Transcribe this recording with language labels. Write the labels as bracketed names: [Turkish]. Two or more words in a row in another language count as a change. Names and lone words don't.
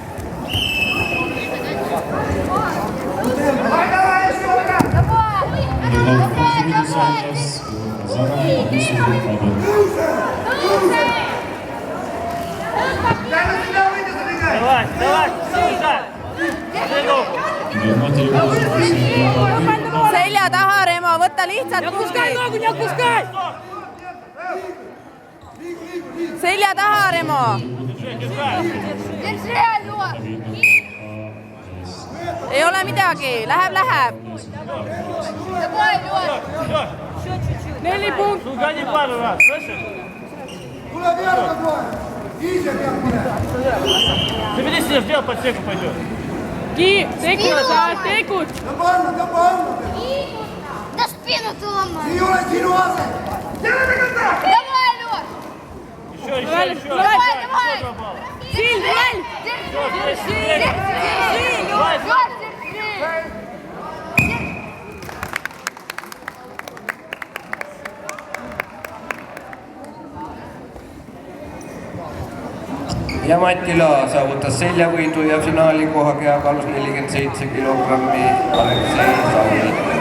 [Estonian] Punktivõidu saavutas Kovzana ja Kovzana Vinogradov. [Russian] Давай, сюда. [Estonian] Selja taha, Remo, võta lihtsalt kuskil. Selja taha, Remo. [Russian] Держи, Лёш. [Estonian] Ei ole midagi, läheb. [Russian] Давай, Лёш. [Estonian] 4 punkti. [Russian] Гони пару раз, слышишь? [Estonian] Tuleb jalga kohe! Ise peab minema! [Russian] Забери себе, сделай подсеку, пойдет. [Estonian] Tekud. Tõmba alla! [Russian] Да спину ты ломаешь. [Estonian] Ei ole sinu ase! [Russian] Давай, Лёш. Еще. Давай. [Estonian] Sild, väll. [Russian] Лёш, держи. [Estonian] ja Mati Laa saavutas seljavõidu ja finaali koha kehakaalus 47 kilogrammi Aleksei Sauli.